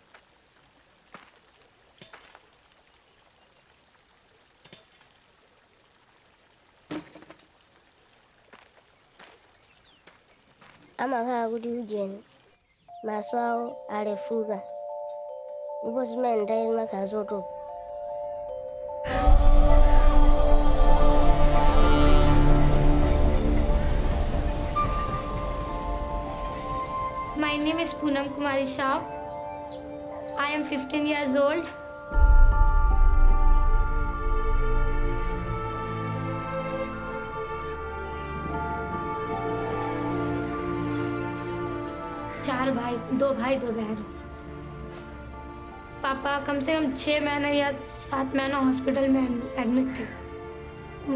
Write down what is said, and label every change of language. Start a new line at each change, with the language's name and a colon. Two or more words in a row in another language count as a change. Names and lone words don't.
Nyanja: Amakhala kuti ujeni maswawo alefuka. Ndipo zimene ndayi makhala zotopa.
English: My name is Poonam Kumari Shah. I am 15 years old.
Hindi: चार भाई, 2 भाई 2 बहन। पापा कम से कम 6 महीने या 7 महीना हॉस्पिटल में एडमिट थे।